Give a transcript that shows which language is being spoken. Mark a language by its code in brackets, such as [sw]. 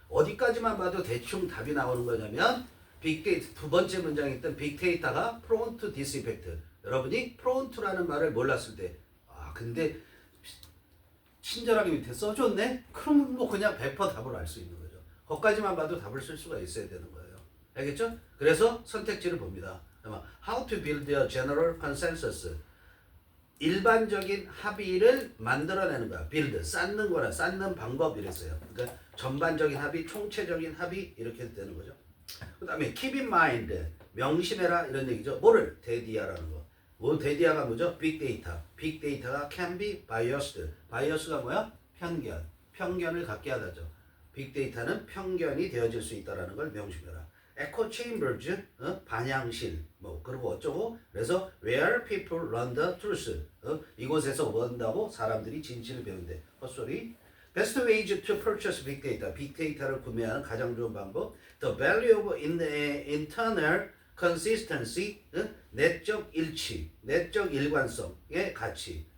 [ko] 어디까지만 봐도 대충 답이 나오는 거냐면 빅데이터 두 번째 문장에 있던 빅데이터가 [en] prone to this effect. [ko] 여러분이 prone to라는 말을 몰랐을 때 근데 친절하게 밑에 써줬네? 그러면 뭐 그냥 100% 답을 알 수 있는 거죠. 거기까지만 봐도 답을 쓸 수가 있어야 되는 거예요. 알겠죠? 그래서 선택지를 봅니다. [en] How to build a general consensus. [ko] 일반적인 합의를 만들어내는 거야. build, 쌓는 거라, 쌓는 방법 이랬어요. 그러니까 전반적인 합의, 총체적인 합의 이렇게 되는 거죠. 그 다음에 [en] keep in mind, [ko] 명심해라 이런 얘기죠. 뭐를? 데디아라는 거. 뭐 데디아가 뭐죠? 빅데이터. 빅데이터가 [en] can be biased. [ko] bias가 뭐야? 편견. 편견을 갖게 하다죠. 빅데이터는 편견이 되어질 수 있다는 걸 명심해라. echo chambers, 반향실, 뭐 그리고 어쩌고. 그래서 [en] where people learn the truth. [ko] 이곳에서 배운다고 사람들이 진실을 배운대. 헛소리. [en] Best ways to purchase big data. [ko] 빅데이터를 구매하는 가장 좋은 방법. [en] The value of internal consistency, [ko] 내적 일치, 내적 일관성의 가치.